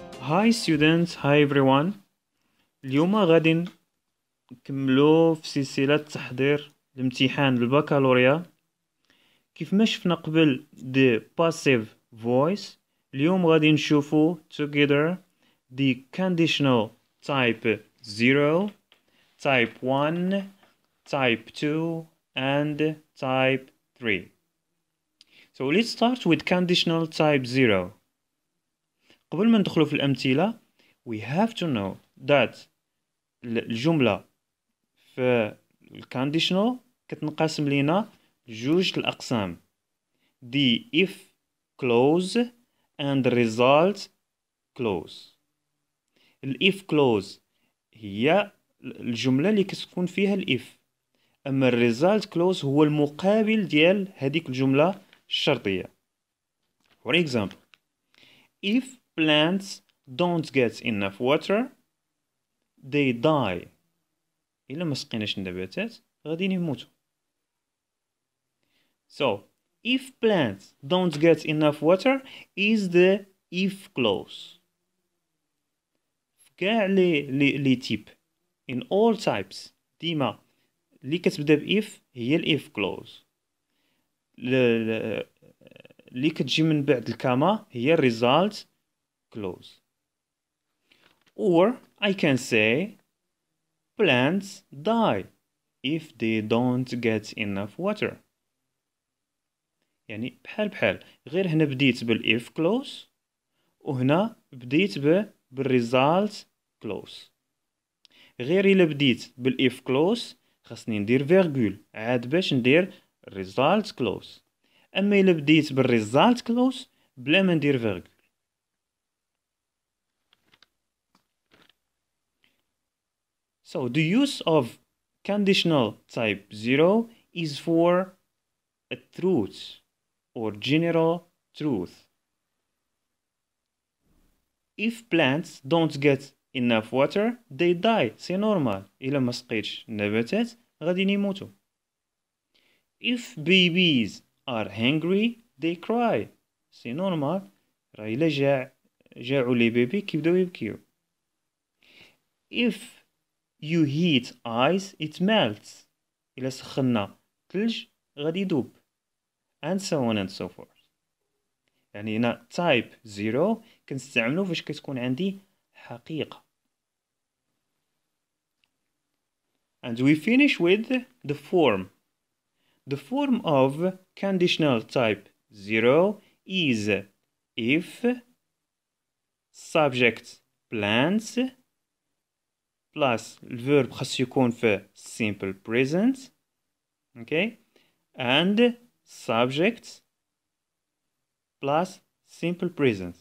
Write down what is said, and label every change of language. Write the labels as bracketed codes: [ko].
[en] Hi students, hi everyone. [ar] اليوم غادي نكملو في سلسلة تحضير الامتحان البكالوريا. كيف ما شفنا قبل [en] the passive voice، [ar] اليوم غادي نشوفو [en] together the conditional type 0, type 1, type 2 and type 3. So let's start with conditional type 0. [ar] قبل ما ندخلو في الأمثلة [en] we have to know that [ar] الجملة في الكونديشنال كتنقسم لينا جوج الأقسام [en] the if clause and result clause. [ar] if clause هي الجملة اللي كتكون فيها الإف، أما result clause هو المقابل ديال هذيك الجملة الشرطية. [en] For example, if plants don't get enough water they die. [ar] إلا ما سقيناش النباتات غادي يموتوا. [en] So if plants don't get enough water is the if clause. [ar] كاع لي تيب [en] in all types [ar] ديما اللي كتبدا ب if هي ال if clause. اللي كتجي من بعد الكاما هي result clause. [en] Or I can say plants die if they don't get enough water. [ar] يعني بحال غير هنا بديت بالif clause وهنا بديت بالresult clause. غير إلا بديت بالif clause خاصني ندير فيرغول عاد باش ندير result clause. أما إلا بديت بالresult clause بلا ما ندير فيرغول. [en] So the use of conditional type 0 is for a truth or general truth. If plants don't get enough water they die. [fr] C'est normal. [ar] إلا ما سقيتش النباتات غادي يموتوا. [en] If babies are hungry they cry. [fr] C'est normal. [ar] راه إلا جاعوا لي بيبي كيبداو يبكيو. [en] If you heat ice it melts. [ar] إلا سخنا ثلج غادي يذوب. [en] And so on and so forth. [ar] يعني هنا type 0 كنستعملو فاش كتكون عندي حقيقة. [en] And we finish with the form. The form of conditional type 0 is if subject plants plus الverb [ar] خاص يكون في [en] simple present, okay, and subject plus simple present.